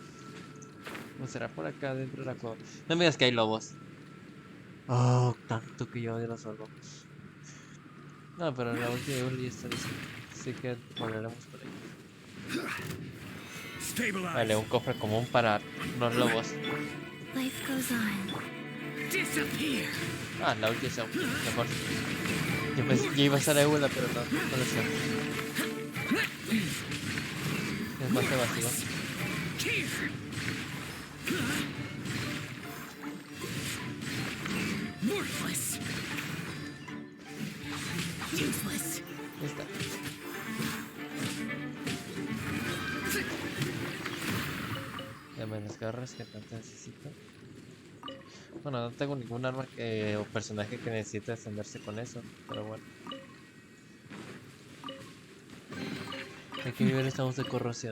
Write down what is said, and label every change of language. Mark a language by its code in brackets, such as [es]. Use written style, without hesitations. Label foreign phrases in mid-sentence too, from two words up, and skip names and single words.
[es] ¿O será por acá dentro de la cueva? No me digas que hay lobos. Oh, tanto que yo odio los hormonas. No, pero la última ya está diciendo. Así que volveremos por ahí. Vale, un cofre común para los lobos. [en] Life goes on. [es] Ah, la última es mejor. Yo iba a ser Eula, pero no lo sé. Es más evasivo. Worthless. Useless. Ahí está. Dame las garras que tanto necesito. Bueno, no tengo ningún arma o personaje que necesite defenderse con eso, pero bueno. ¿A qué nivel estamos de corrosión?